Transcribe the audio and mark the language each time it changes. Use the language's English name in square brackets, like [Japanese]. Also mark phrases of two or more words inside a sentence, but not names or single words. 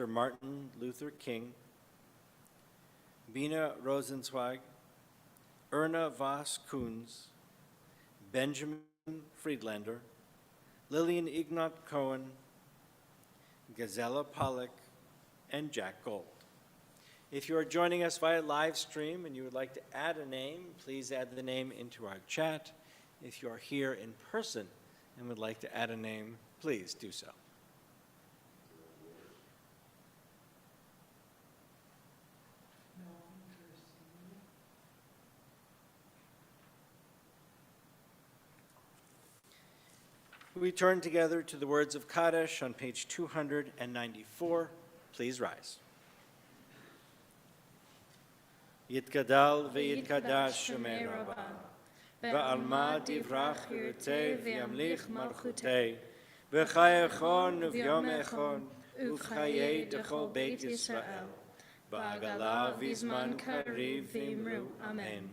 [English] Martin Luther King, Bina Rosenzweig, Erna Voss Kunz, Benjamin Friedlander, Lillian Ignat Cohen, Gazella Pollock, and Jack Gold. If you are joining us via live stream and you would like to add a name, please add the name into our chat. If you are here in person and would like to add a name, please do so. We turn together to the words of Kaddish on page 294. Please rise. [Aramaic] יתגדל ויתקדש שמה רבא, בעלמא די ברא כרעותה וימליך מלכותה, בחייכון וביומיכון, ובחיי דכל בית ישראל, בעגלא ובזמן קריב ואמרו, אמן.